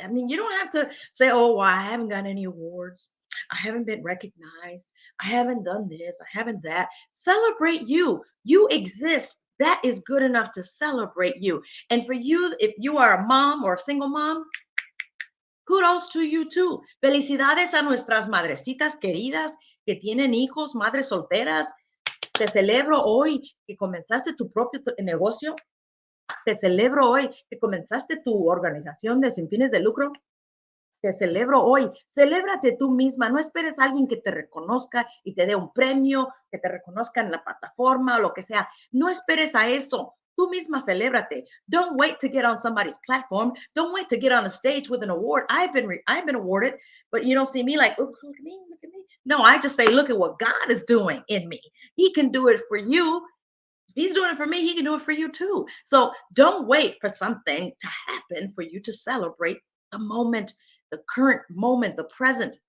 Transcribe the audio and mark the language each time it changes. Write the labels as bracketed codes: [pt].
[en] I mean, you don't have to say, oh, well, I haven't got any awards. I haven't been recognized. I haven't done this. I haven't that. Celebrate you. You exist. That is good enough to celebrate you. And for you, if you are a mom or a single mom, kudos to you too. [es] Felicidades a nuestras madrecitas queridas que tienen hijos, madres solteras. Te celebro hoy que comenzaste tu propio negocio. Te celebro hoy que comenzaste tu organización de sin fines de lucro. Te celebro hoy. Celébrate tú misma. No esperes a alguien que te reconozca y te dé un premio, que te reconozca en la plataforma o lo que sea. No esperes a eso. Tú misma celébrate. [en] Don't wait to get on somebody's platform. Don't wait to get on a stage with an award. I've been awarded, but you don't see me like, oh, look at me, look at me. No, I just say, look at what God is doing in me. He can do it for you. If he's doing it for me, he can do it for you too. So don't wait for something to happen for you to celebrate the moment, the current moment, the present.